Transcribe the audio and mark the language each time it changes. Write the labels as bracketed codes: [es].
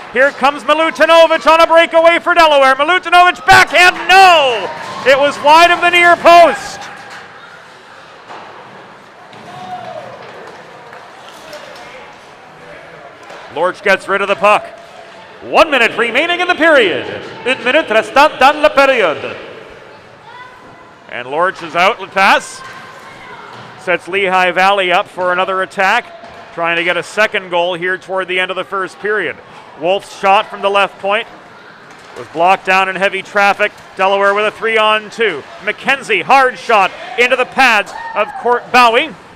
[en] Here comes Milutinovic on a breakaway for Delaware. Milutinovic backhand, no! It was wide of the near post. Lorch gets rid of the puck. 1 minute remaining in the period. [fr] 1 minute restant dans la période. [en] And Lorch's outlet pass sets Lehigh Valley up for another attack, trying to get a second goal here toward the end of the first period. Wolf's shot from the left point was blocked down in heavy traffic. Delaware with a 3-on-2. McKenzie, hard shot into the pads of Courtbowie.